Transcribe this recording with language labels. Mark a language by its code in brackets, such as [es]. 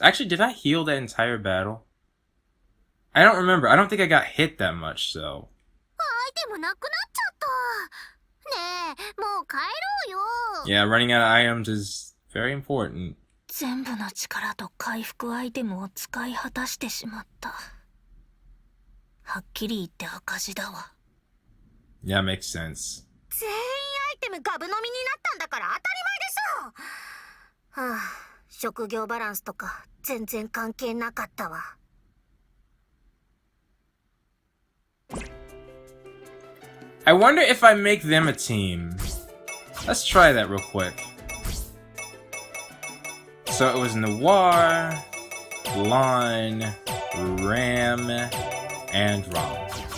[en] Actually, did I heal that entire battle? I don't remember. I don't think I got hit that much, so. [ja] アイテムなくなっちゃった。ねえ、もう帰ろうよ。 [en] Yeah, running out of items is very important. [ja] 全部の力と回復アイテムを使い果たしてしまった。はっきり言って赤字だわ。 [en] Yeah, makes sense. [ja] 全員アイテムガブ飲みになったんだから当たり前でしょ。はあ、職業バランスとか全然関係なかったわ。 [en] I wonder if I make them a team. Let's try that real quick. So it was Noir, Lon, Ram, and Rom.